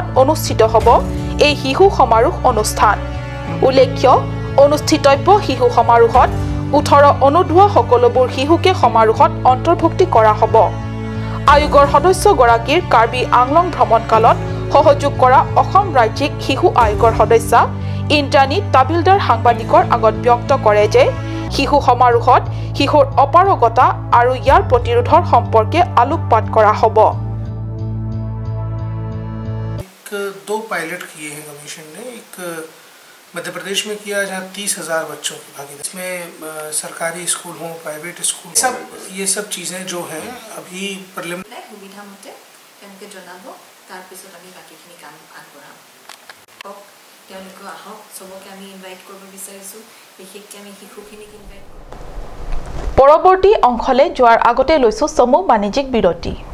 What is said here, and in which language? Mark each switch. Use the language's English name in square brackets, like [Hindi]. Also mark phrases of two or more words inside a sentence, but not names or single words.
[Assamese] অনুষ্ঠিত হ'ব এই শিশু সমাৰোহ অনুষ্ঠান উল্লেখ্য অনুষ্ঠিতব্য শিশু সমাৰোহত 18 অনুৰ্ধ সকলোবোৰ শিশুকে সমাৰোহত অন্তৰ্ভুক্তি কৰা হ'ব আয়োগৰ সদস্যগৰাকীৰ কাৰ্বি আংলং ভ্ৰমণকালত সহযোগ কৰা অসম ৰাজ্যিক শিশু আয়োগৰ সদস্য ইন্দ্ৰাণী তাবিলদাৰ সাংবাদিকৰ আগত ব্যক্ত কৰে যে শিশু সমাৰোহত শিশুৰ অপাৰগতা আৰু ইয়াৰ প্ৰতিৰোধৰ সম্পৰ্কে আলোকপাত কৰা হ'ব [Hindi] दो पायलट किए हैं कमीशन ने एक मध्य प्रदेश में किया जहाँ 30,000 बच्चों की भागीदारी इसमें सरकारी स्कूल हों [English] private school [Hindi] ये सब चीज़ें जो हैं अभी [Assamese] সুবিধা মতে তেওঁলোকে জনাব তাৰ পিছত আমি বাকিখিনি কাম আগবঢ়াম তেওঁলোকে আহক সবকে আমি ইনভাইট কৰিব বিচাৰিছো বিশেষকৈ আমি শিশুখিনিক ইনভাইট কৰোঁ পৰৱৰ্তী অংশলে যোৱাৰ আগতে লৈছো সমু বাণিজ্যিক বিৰতি